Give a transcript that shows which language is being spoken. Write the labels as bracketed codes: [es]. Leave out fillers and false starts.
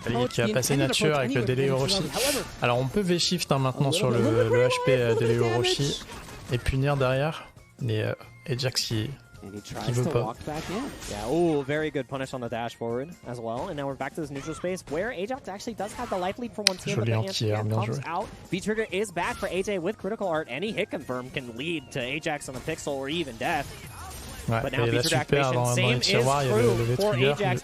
[fr] Qui a passé nature avec le délai Orochi. Alors, on peut V-shift hein, maintenant sur le HP délai Orochi et punir derrière. Mais Ajax qui veut pas. [en] Yeah, oh, very good punish on the dash forward as well. And now we're back to this neutral space where Ajax actually does have the life lead for one team. [fr] Joli anti-air, bien joué. [en] V-trigger is back for AJ with critical art. Any hit confirm can lead to Ajax on the pixel or even death. [fr] Ouais, et la super dans les tiroirs, il y avait le V-trigger.